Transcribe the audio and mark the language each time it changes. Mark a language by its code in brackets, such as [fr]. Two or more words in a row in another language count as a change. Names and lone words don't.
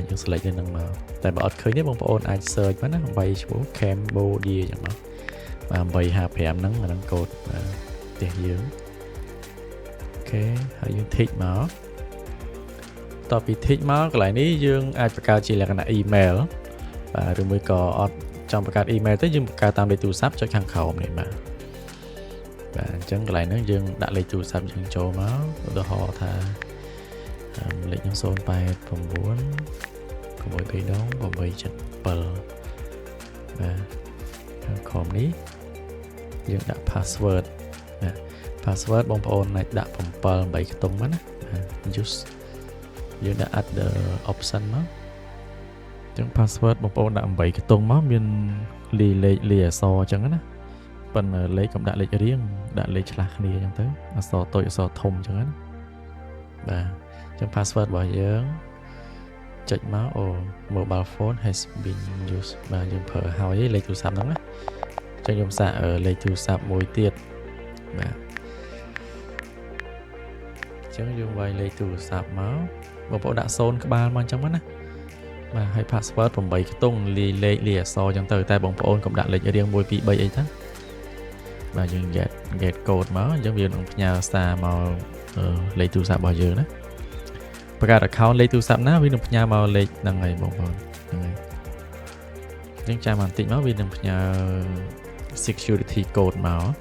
[km] យើង select ទៅនឹងមកតែបើអត់ឃើញទេបងប្អូនអាច search មកណាបីឈ្មោះ Cambodia អញ្ចឹងមកបាទ855ហ្នឹងអាហ្នឹងកូដផ្ទះយើងអូខេហើយយើង tick មកតទៅពី tick មកកន្លែងនេះយើងអាចបង្កើតជាលក្ខណៈ email បាទឬមួយក៏អត់ចង់បង្កើត email ទេយើងបង្កើតតាមលេខទូរស័ព្ទចុចខាងក្រោមនេះបាទអញ្ចឹងកន្លែងហ្នឹងយើងដាក់លេខទូរស័ព្ទយើងចូលមកឧទាហរណ៍ថាលេខខ្ញុំ089 622 877បាទខាងក្រោមនេះយើងដាក់ password ណា password បងប្អូនអាចដាក់7 8ខ្ទង់មកណា use យើងដាក់ add [en] the option [km] មកអញ្ចឹង password បងប្អូនដាក់8ខ្ទង់មកមានលេខអក្សរអញ្ចឹងណាប៉ុន្តែលេខកុំដាក់លេខរៀងដាក់លេខឆ្លាស់គ្នាអញ្ចឹងទៅអក្សរតូចអក្សរធំអញ្ចឹងណាបាទអញ្ចឹង password របស់យើងចុចមក [en] mobile phone has been used [km] បាទយើងប្រើហើយលេខទូរស័ព្ទហ្នឹងណាចឹងខ្ញុំសាកលេខទូរស័ព្ទមួយទៀតបាទ ចឹងយើងវាយលេខទូរស័ព្ទមកបងប្អូនដាក់0ក្បាលមកអញ្ចឹងណាបាទហើយ password 8ខ្ទង់លេខអក្សរអញ្ចឹងទៅតែបងប្អូនកុំដាក់លេខរៀង1 2 3អីទៅបាទយើង [en] get code [km] មកអញ្ចឹងវានឹងផ្ញើសារមកលេខទូរស័ព្ទរបស់យើងណាបង្កើត account លេខទូរស័ព្ទណាវានឹងផ្ញើមកលេខហ្នឹងហើយបងប្អូនហ្នឹងហើយអញ្ចឹងចាំបន្តិចមកវានឹងផ្ញើ [en] security code [km] មក